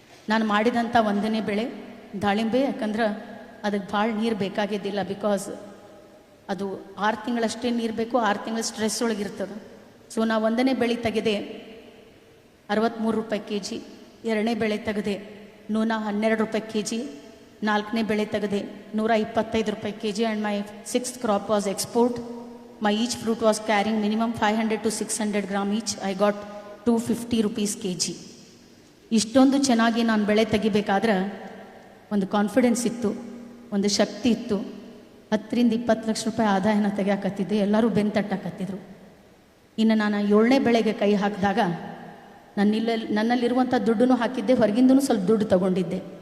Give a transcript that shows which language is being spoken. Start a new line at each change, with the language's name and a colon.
Kannada: ನಾನು ಮಾಡಿದಂಥ 1ನೇ ಬೆಳೆ ದಾಳಿಂಬೆ. ಯಾಕಂದ್ರೆ ಅದಕ್ಕೆ ಭಾಳ ನೀರು ಬೇಕಾಗಿದ್ದಿಲ್ಲ, ಬಿಕಾಸ್ ಅದು 6 ತಿಂಗಳಷ್ಟೇ ನೀರು ಬೇಕು, 6 ತಿಂಗಳ ಸ್ಟ್ರೆಸ್ ಒಳಗಿರ್ತದೆ. ಸೊ ನಾ 1ನೇ ಬೆಳೆ ತೆಗೆದೆ 63 ರೂಪಾಯಿ kg, 2ನೇ ಬೆಳೆ ತೆಗೆದೆ ನೂನ 12 ರೂಪಾಯಿ kg, 4ನೇ ಬೆಳೆ ತೆಗೆದೆ, 125 ರೂಪಾಯಿ kg,
English: And my 6th crop was export. My each fruit was carrying minimum 500 to 600 gram each. I got 250 rupees kg.
Kannada: ಇಷ್ಟೊಂದು ಚೆನ್ನಾಗಿ ನಾನು ಬೆಳೆ ತೆಗಿಬೇಕಾದ್ರೆ ಒಂದು ಕಾನ್ಫಿಡೆನ್ಸ್ ಇತ್ತು, ಒಂದು ಶಕ್ತಿ ಇತ್ತು. 10 ರಿಂದ 20 ಲಕ್ಷ ರೂಪಾಯಿ ಆದಾಯನ ತೆಗಿಯಾಕತ್ತಿದ್ದೆ, ಎಲ್ಲರೂ ಬೆಂತಟ್ಟಾಕತ್ತಿದ್ರು. ಇನ್ನು ನಾನು 7ನೇ ಬೆಳೆಗೆ ಕೈ ಹಾಕಿದಾಗ ನನ್ನಲ್ಲಿರುವಂಥ ದುಡ್ಡನ್ನು ಹಾಕಿದ್ದೆ, ಹೊರಗಿಂದೂ ಸ್ವಲ್ಪ ದುಡ್ಡು ತಗೊಂಡಿದ್ದೆ.